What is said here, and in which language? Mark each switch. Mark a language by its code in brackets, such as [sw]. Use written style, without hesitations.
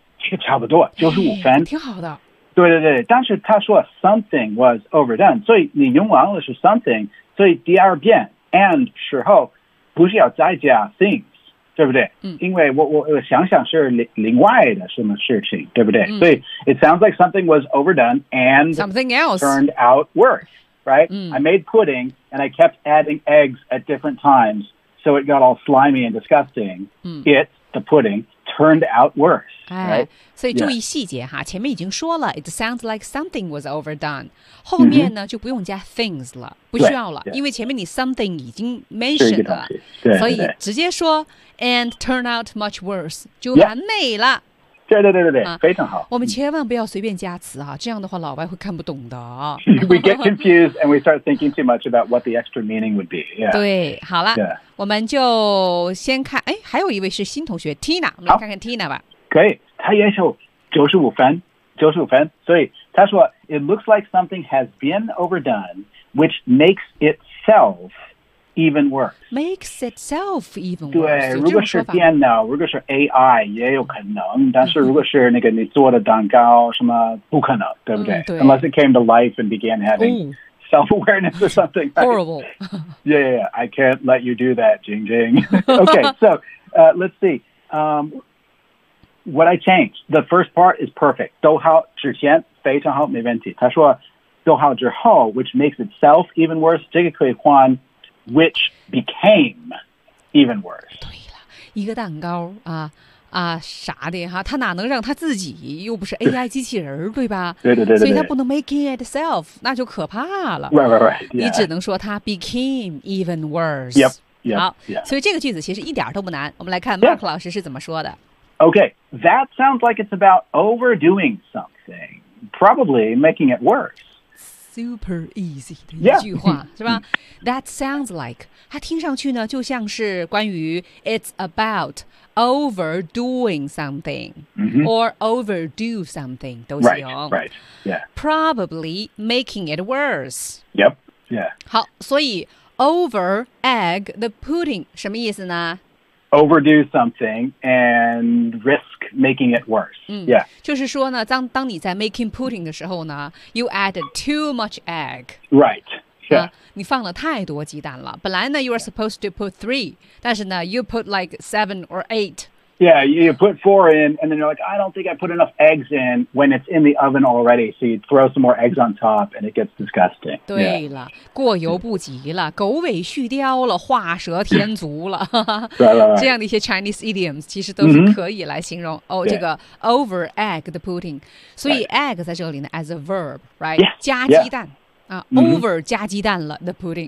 [zh] 这个差不多95分挺好的对对对，但是他说 [en] something was overdone， [zh] 所以你用完了是 something， 所以第二遍 and 时候不需要再加 things， 对不对？因为我想想是另外的什么事情，对不对？ [en] 所以 it sounds like something was overdone and something else turned out worse， right？ I made pudding and I kept adding eggs at different times， so it got all slimy and disgusting。 It the pudding turned out worse。 [zh] 所以注意细节哈，前面已经说了 [en] it sounds like something was overdone， [zh] 后面呢就不用加 things 了，不需要了，因为前面你 something 已经 mentioned 了，所以直接说 [en] and turn out much worse [zh] 就完美了。对对对对对，非常好。我们千万不要随便加词哈，这样的话老外会看不懂的。 [en] We get confused and we start thinking too much about what the extra meaning would be. [zh] 对，好了，我们就先看，哎，还有一位是新同学 Tina， 我们来看看 Tina 吧。可以，他也是95分，所以他说 [en] it looks like something has been overdone, which makes itself even worse. Makes itself even worse. [zh] 对，如果是电脑，如果是 AI 也有可能，但是如果是那个你做的蛋糕什么，不可能，对不对？对。 [en] Unless it came to life and began having self-awareness or something. Horrible. Yeah, I can't let you do that, Jing Jing. Okay, so let's see. What I changed, the first part is perfect. [zh] 逗号之前非常好，没问题。他说，逗号之后 [en] which makes itself even worse, [zh] 这个可以换 [en] which became even worse. [zh] 对了，一个蛋糕啊啊啥的哈，他哪能让他自己，又不是 AI 机器人，对吧？对，所以他不能 [en] making itself, [zh] 那就可怕了。 [en] Right. [zh] 你只能说他 [en] became even worse. Yep. [zh] 好，所以这个句子其实一点都不难。我们来看 Mark 老师是怎么说的。 [en] Okay, that sounds like it's about overdoing something, probably making it worse. Super easy [zh] 的一句话，是吧？ [en] That sounds like, [zh] 它听上去呢，就像是关于 [en] it's about overdoing something, or overdo something, [zh] 都行。 [en] Right, yeah. Probably making it worse. Yep, yeah. [zh] 好，所以 [en] over egg the pudding, [zh] 什么意思呢？ [en] Overdo something and risk making it worse. Yeah. [zh] 就是说呢，当你在 [en] making pudding [zh] 的时候呢， [en] you added too much egg. Right. Yeah. [zh] 你放了太多鸡蛋了。本来呢， [en] you are supposed to put 3, [zh] 但是呢， [en] you put like 7 or 8. Yeah, you put 4 in and then you're like, I don't think I put enough eggs in when it's in the oven already. So you throw some more eggs on top and it gets disgusting. [zh] 对了，过犹不及了，狗尾续貂了，画蛇添足了。这样的一些 [en] Chinese idioms [zh] 其实都是可以来形容这个 [en] over egg the pudding. 所以 egg [zh] 在这里呢 [en] as a verb, right? Yeah, [zh] 加鸡蛋。 [en] Yeah. Over [zh] 加鸡蛋了 [en] the pudding.